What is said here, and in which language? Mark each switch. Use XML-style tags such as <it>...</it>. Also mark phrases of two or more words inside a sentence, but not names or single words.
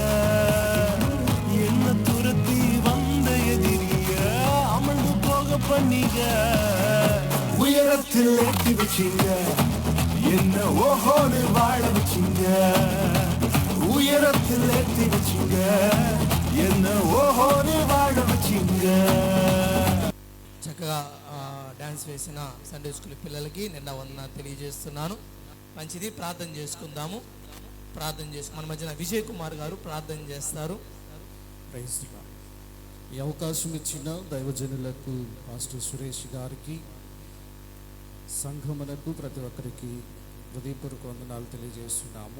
<ta>என்ன துரத்தி வந்த எதிரிய அமிழ்ந்து போக பண்ணீங்க. உயரத்தில் ஏற்றி வச்சீங்க என்ன ஓஹோடு வாழ வச்சீங்க. உயரத்தில் ஏற்றி வச்சீங்க என்ன ஓஹோடு வாழ வச்சீங்க.</ta> <te>చక్కగా డ్యాన్స్ వేసిన</te> <en>Sunday school</en> <te>పిల్లలకి నిన్న వందనాలు తెలియజేస్తున్నాను. మంచిది, ప్రార్థన చేసుకుందాము. ప్రార్థన మన మధ్యన విజయ్ కుమార్ గారు ప్రార్థన చేస్తారు.</te> <en>Praise the Lord.</en> <te>ఈ అవకాశం ఇచ్చిన దైవజనులకు పాస్టర్ సురేష్ గారికి, సంఘమునకు ప్రతి ఒక్కరికి హృదయపూర్వక వందనాలు తెలియజేస్తున్నాము.</te>